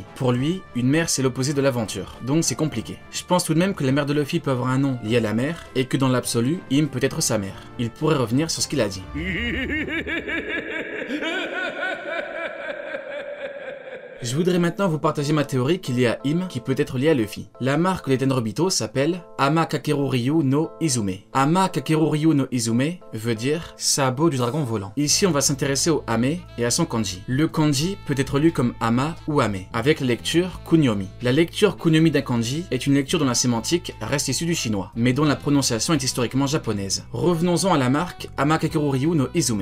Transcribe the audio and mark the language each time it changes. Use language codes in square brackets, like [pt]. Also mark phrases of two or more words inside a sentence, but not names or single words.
[fr] Pour lui, une mer c'est l'opposé de l'aventure, donc c'est compliqué. Je pense tout de même que la mère de Luffy peut avoir un nom lié à la mer, et que dans l'absolu, Im peut être sa mère. Il pourrait revenir sur ce qu'il a dit. Je voudrais maintenant vous partager ma théorie qui est liée à Im, qui peut être liée à Luffy. La marque des Tenryubito s'appelle Ama Kakeru Ryu no Izume. Ama Kakeru Ryu no Izume veut dire sabot du dragon volant. Ici, on va s'intéresser au Ame et à son kanji. Le kanji peut être lu comme Ama ou Ame, avec la lecture Kunyomi. La lecture Kunyomi d'un kanji est une lecture dont la sémantique reste issue du chinois, mais dont la prononciation est historiquement japonaise. Revenons-en à la marque Ama Kakeru Ryu no Izume.